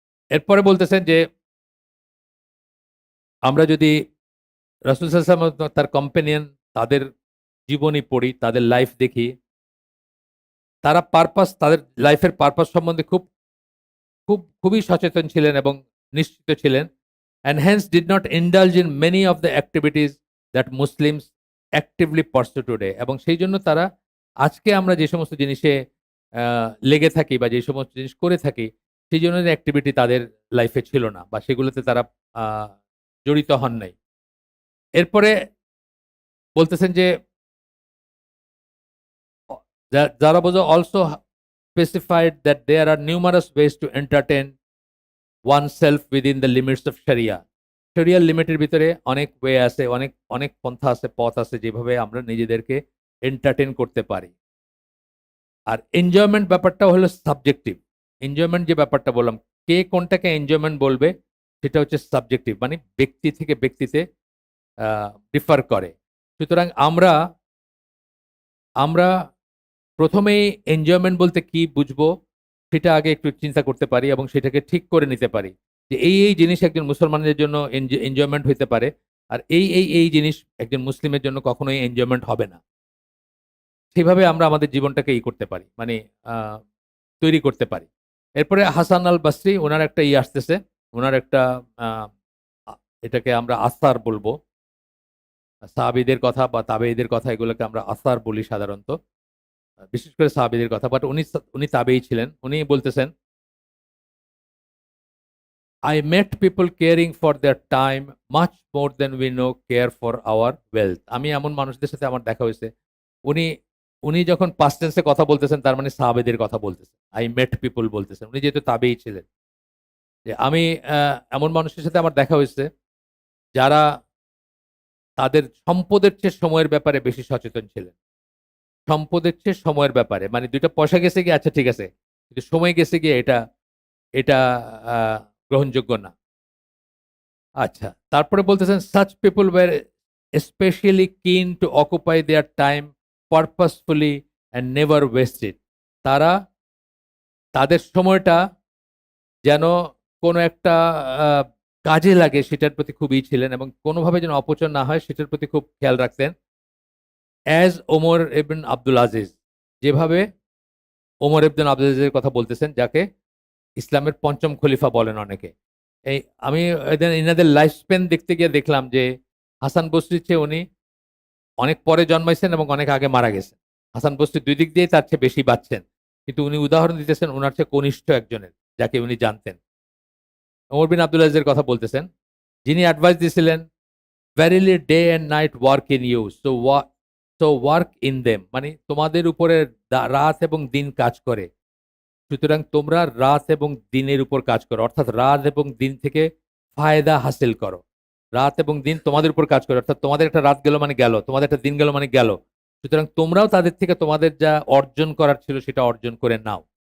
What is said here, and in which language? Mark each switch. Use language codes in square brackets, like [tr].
[bn] এরপরে বলতেছেন যে আমরা যদি রাসূল সাল্লাল্লাহু আলাইহি ওয়াসাল্লাম তার কম্প্যানিয়ন তাদের জীবনী পড়ি, তাদের লাইফ দেখি, তারা তাদের লাইফের পারপাস সম্বন্ধে খুবই সচেতন ছিলেন এবং নিশ্চিত ছিলেন। [en] And hence did not indulge in many of the activities that Muslims actively pursue today. [bn] এবং সেই জন্য তারা আজকে আমরা যে সমস্ত জিনিসে লেগে থাকি বা যে সমস্ত জিনিস করে থাকি, সেই ধরনের অ্যাক্টিভিটি তাদের লাইফে ছিল না বা সেগুলোতে তারা আ জড়িত হন নাই। এরপরে বলতেছেন যে অ [en] Zara also specified that there are numerous ways to entertain oneself within the limits of Sharia. [bn] শরিয়ার লিমিটের ভিতরে অনেক ওয়ে আছে, অনেক পন্থা আছে, পথ আছে যেভাবে আমরা নিজেদেরকে এন্টারটেইন করতে পারি। আর এনজয়মেন্ট ব্যাপারটাও হলো সাবজেক্টিভ। এনজয়মেন্ট যে ব্যাপারটা বললাম, কে কোনটাকে এনজয়মেন্ট বলবে সেটা হচ্ছে সাবজেক্টিভ। মানে ব্যক্তি থেকে ব্যক্তিতে ডিফার করে। সুতরাং আমরা প্রথমেই এনজয়মেন্ট বলতে কি বুঝবো সেটা আগে একটু চিন্তা করতে পারি এবং সেটাকে ঠিক করে নিতে পারি। যে এই জিনিস একজন মুসলমানের জন্য এনজয়মেন্ট হইতে পারে। আর এই জিনিস একজন মুসলিমের জন্য কখনোই এনজয়মেন্ট হবে না। সেভাবে আমরা আমাদের জীবনটাকে করতে পারি। মানে আ তৈরি করতে পারি। এরপরে হাসান আল বাসরি উনার একটা আসতেছে। উনার একটা আ আ এটাকে আমরা আসার বলবো। সাহাবীদের কথা বা তাবেঈদের কথা এগুলোকে আমরা আসার বলি সাধারণত। বিশেষ করে সাহাবীদের কথা। বাট উনি তাবেঈ ছিলেন। উনি বলতেছেন, [en] I met people caring for their time much more than we know care for our wealth. [bn] আমি এমন মানুষদের সাথে আমার দেখা হইছে। উনি উনি যখন past tense এ কথা বলতেছেন তার মানে সাহাবীদের কথা বলতেছেন। [en] I met people [bn] বলতেছেন। উনি যেহেতু তাবেঈ ছিলেন। যে আমি এমন মানুষের সাথে আমার দেখা হইছে যারা তাদের সম্পদের চেয়ে সময়ের ব্যাপারে বেশি সচেতন ছিলেন। সম্পদের চেয়ে সময়ের ব্যাপারে। মানে ২ টা পয়সা গেছে গিয়ে আচ্ছা ঠিক আছে। কিন্তু সময় গেছে গিয়ে এটা আ গ্রহণযোগ্য না। আচ্ছা। তারপরে বলতেছেন [en] such people were especially keen to occupy their time purposefully and never waste it. [bn] তারা তাদের সময়টা যেন কোনো একটা আ কাজে লাগে সেটার প্রতি খুব ছিলেন এবং কোনোভাবে যেন অপচয় না হয় সেটার প্রতি খুব খেয়াল রাখতেন। অ্যাজ ওমর ইবন আব্দুল আজিজ। যেভাবে ওমর ইবন আব্দুল আজিজের কথা বলতেছেন যাকে ইসলামের ৫ম খলিফা বলেন অনেকে। এই আমি ইনাদের লাইফ স্প্যান দেখতে গিয়ে দেখলাম যে হাসান বসরির চেয়ে উনি অনেক পরে জন্মাইছেন এবং অনেক আগে মারা গেছেন। হাসান বসরি ২ দিক দিয়েই তার চেয়ে বেশি বাঁচছেন। কিন্তু উনি উদাহরণ দিতেছেন উনার চেয়ে কনিষ্ঠ একজনের, যাকে উনি জানতেন। ওমর বিন আব্দুল আজিজের কথা বলতেছেন। যিনি অ্যাডভাইস দিয়েছিলেন, [en] "Verily day and night work in you, so work in them." [bn] মানে তোমাদের উপরে রাত এবং দিন কাজ করে। সুতরাং তোমরা রাত এবং দিনের উপর কাজ করো। অর্থাৎ রাত এবং দিন থেকে ফায়দা হাসিল করো। রাত এবং দিন তোমাদের উপর কাজ করে। অর্থাৎ তোমাদের একটা রাত গেল মানে গেল, তোমাদের একটা দিন গেল মানে গেল। সুতরাং তোমরাও তাদের থেকে তোমাদের যা অর্জন করার ছিল সেটা অর্জন করে নাও।